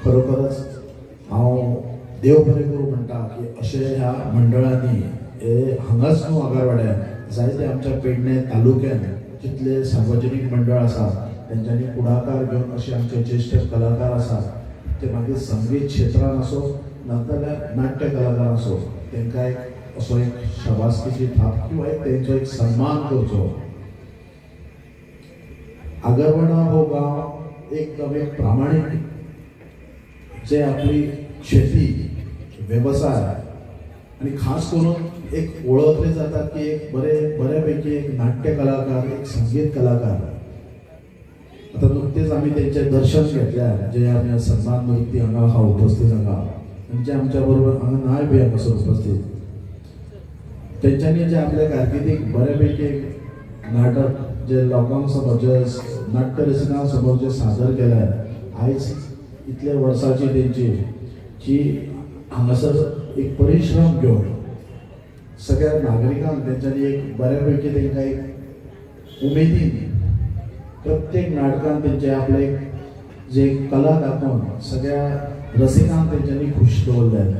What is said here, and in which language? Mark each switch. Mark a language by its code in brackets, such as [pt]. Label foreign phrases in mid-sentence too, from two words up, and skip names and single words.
[kok] खरोखरच हांव देव बरें करूं म्हणटा की अशे ह्या मंडळांनी हांगाच न्हू आगरवाड्यार जायते आमच्या पेडणे तालुक्यान जितले सार्वजनीक मंडळ आसात तेंच्यांनी पुढाकार घेवन अशे आमचे ज्येष्ठ कलाकार आसात, ते मागीर संगीत क्षेत्रान असो नाजाल्यार नाट्य कलाकार असो, तांकां एक असो एक शाबासकीची थाप किंवा एक तेंचो एक सन्मान करचो. [mr] आगरवाडा हो गांव एकदम एक प्रामाणीक जे आपली शेती, व्यवसाय आणि खास करून एक ओळखले जातात की एक बऱ्यापैकी एक नाट्य कलाकार, एक संगीत कलाकार. आता नुकतेच आम्ही त्यांचे दर्शन घेतल्यार जे आम्ही सन्मान मूर्ती हांगा हा उपस्थित हांगा, म्हणजे आमच्या [kok] बरोबर हांगा नाय बी हांगासर उपस्थित, त्यांच्यानी जे आपल्या कारकिर्दीक बऱ्यापैकी नाटक जे लोकांक समोर, जे नाट्य रसिकां समोर जे सादर केल्यार, आयज इतले वर्साची तेंची जी हांगासर एक परिश्रम घेवन सगळ्या नागरिकांक तेंच्यांनी एक बऱ्यापैकी तांकां एक उमेदीन प्रत्येक नाटकान तेंचे आपले जे कला दाखोवन सगळ्या रसिकांक तेंच्यांनी खुश दवरले.